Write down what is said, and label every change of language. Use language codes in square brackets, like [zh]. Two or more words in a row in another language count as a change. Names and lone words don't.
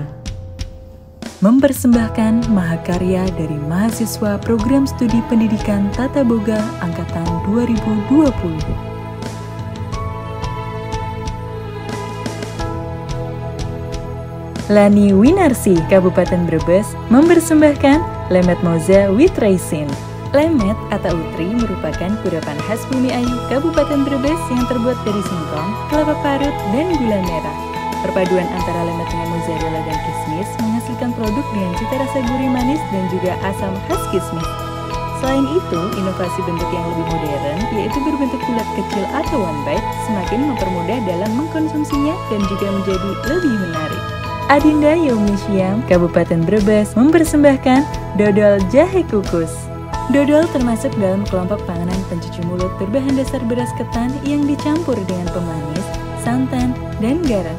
[id] Mempersembahkan mahakarya dari mahasiswa Program Studi Pendidikan Tata Boga Angkatan 2020. Lani Winarsi, Kabupaten Brebes, mempersembahkan lemet moza with raisin. Lemet atau utri merupakan kudapan khas Bumi Ayu, Kabupaten Brebes yang terbuat dari singkong, kelapa parut, dan gula merah. Perpaduan antara lemet dengan mozzarella dan kismis menghasilkan produk dengan cita rasa gurih manis dan juga asam khas kismis. Selain itu, inovasi bentuk yang lebih modern, yaitu berbentuk bulat kecil atau [en] one bite, [id] semakin mempermudah dalam mengkonsumsinya dan juga menjadi lebih menarik. Adinda Yaumi Syam, Kabupaten Brebes, mempersembahkan dodol jahe kukus. Dodol termasuk dalam kelompok panganan pencuci mulut berbahan dasar beras ketan yang dicampur dengan pemanis, santan, dan garam.